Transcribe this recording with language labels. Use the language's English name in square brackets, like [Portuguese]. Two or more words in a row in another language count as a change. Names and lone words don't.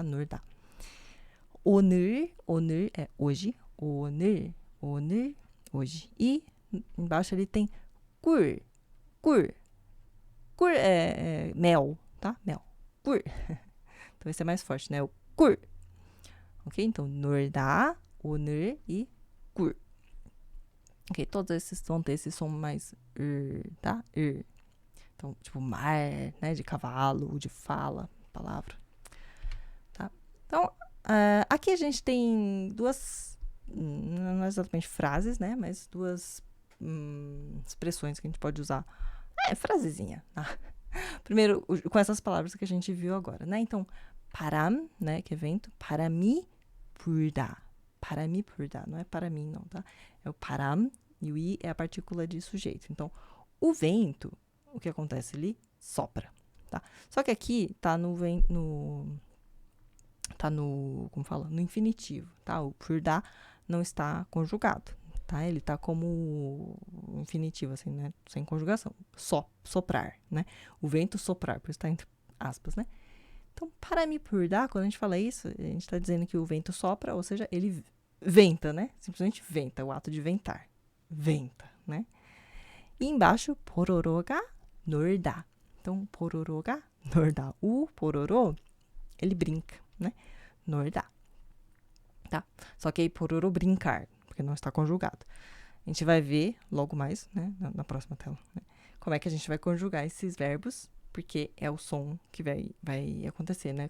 [Portuguese] Norda. 오늘 é hoje. 오늘, hoje. E embaixo ele tem 꿀 é mel, tá? Mel. 꿀. Então esse é mais forte, né? O 꿀. Ok? Então, 놀다, 오늘 e 꿀. Ok? Todos esses vão ter esse som mais tá? Então, tipo, mar, né? De cavalo, de fala, palavra. Tá? Então, aqui a gente tem duas, não é exatamente frases, né? Mas duas expressões que a gente pode usar. Frasezinha, tá? Primeiro, com essas palavras que a gente viu agora, né? Então, 바람, né? Que é vento. [Korean] 바람이 불다. 바람이 불다. [Portuguese] Não é para mim, não, tá? É o 바람 e o i é a partícula de sujeito. Então, o vento, o que acontece ali? Sopra, tá? Só que aqui tá como fala? No infinitivo, tá? O 불다 não está conjugado, tá? Ele tá como infinitivo, assim, né? Sem conjugação. Soprar, né? O vento soprar, por isso tá entre aspas, né? Então, [Korean] 바람이 불다, [Portuguese] quando a gente fala isso, a gente tá dizendo que o vento sopra, ou seja, ele venta, né? Simplesmente venta, o ato de ventar. Venta, né? E embaixo, [Korean] pororo가 놀다. Então, pororo가 놀다. [Portuguese] O pororô, ele brinca, né? 놀다. Tá? Só que aí pororô brincar, porque não está conjugado. A gente vai ver logo mais, né, na próxima tela, né, como é que a gente vai conjugar esses verbos, porque é o som que vai acontecer, né?